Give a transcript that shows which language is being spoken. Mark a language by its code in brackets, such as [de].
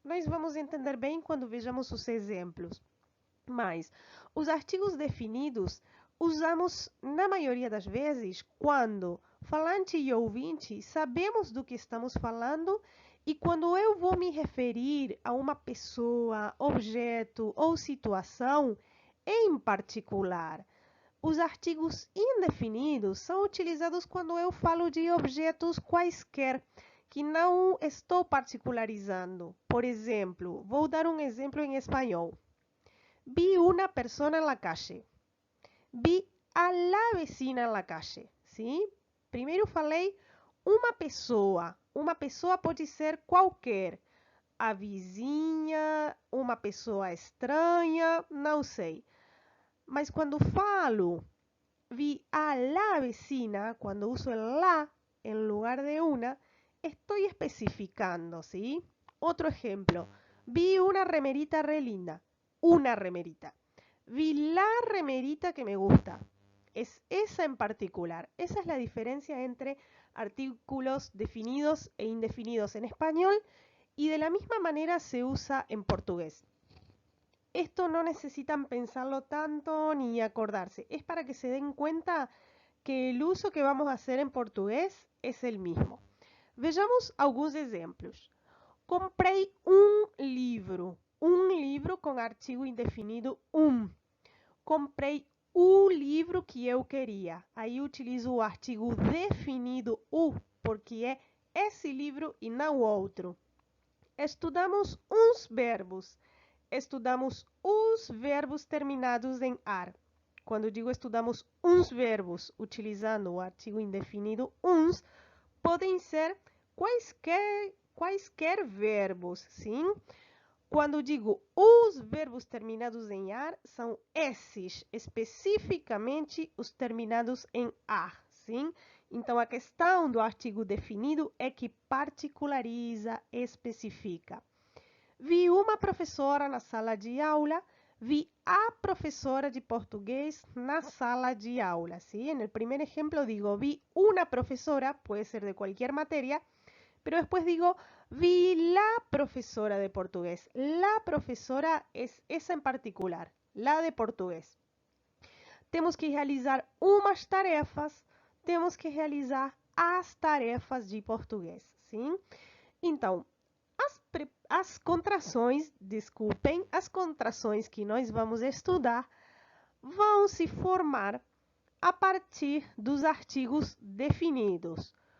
[pt] Nós vamos entender bem quando vejamos os exemplos. Mas os artigos definidos usamos na maioria das vezes quando falante e ouvinte sabemos do que estamos falando e quando eu vou me referir a uma pessoa, objeto ou situação em particular. Os artigos indefinidos são utilizados quando eu falo de objetos quaisquer, que não estou particularizando. Por exemplo, vou dar um exemplo em espanhol. [es] Vi una persona en la calle. Vi a la vecina en la calle. [pt] Sim? Primeiro falei uma pessoa. Uma pessoa pode ser qualquer. A vizinha, uma pessoa estranha, não sei. Mas quando falo [es] vi a la vecina, cuando uso el la en lugar de una, estoy especificando, ¿sí? Otro ejemplo, vi una remerita re linda, una remerita. Vi la remerita que me gusta, es esa en particular. Esa es la diferencia entre artículos definidos e indefinidos en español y de la misma manera se usa en portugués. Esto no necesitan pensarlo tanto ni acordarse. Es para que se den cuenta que el uso que vamos a hacer en portugués es el mismo. [pt] Vejamos alguns exemplos. Comprei um livro com artigo indefinido Comprei o livro que eu queria. Aí utilizo o artigo definido o, porque é esse livro e não outro. Estudamos uns verbos. Estudamos os verbos terminados em ar. Quando digo estudamos uns verbos utilizando o artigo indefinido uns, podem ser quaisquer verbos, sim? Quando digo os verbos terminados em ar, são esses, especificamente os terminados em ar, sim? Então, a questão do artigo definido é que particulariza, especifica. Vi uma professora na sala de aula, vi a professora de português na sala de aula, ¿sí? [es] En el primer ejemplo digo, vi una profesora, puede ser de cualquier materia, pero después digo, vi la profesora de portugués. La profesora es esa en particular, la de portugués. [pt] temos que realizar umas tarefas, temos que realizar as tarefas de português, sim? Então, as contrações, desculpem, as contrações que nós vamos estudar vão se formar a partir dos artigos definidos.